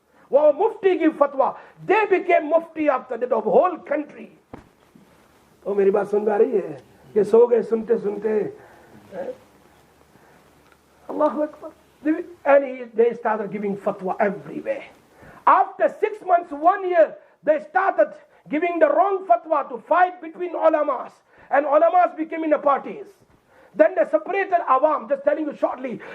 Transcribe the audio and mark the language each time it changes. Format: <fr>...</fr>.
<en>While mufti give fatwa, they became mufti after that of whole country.</en> <hi>Oh, मेरी बात सुन पा रही है? ये सो गए सुनते Allahu Akbar.</hi> <en>And they started giving fatwa everywhere. After 6 months, 1 year, they started giving the wrong fatwa to fight between ulamas. And ulamas became in the parties. Then they separated awam, just telling you shortly.</en>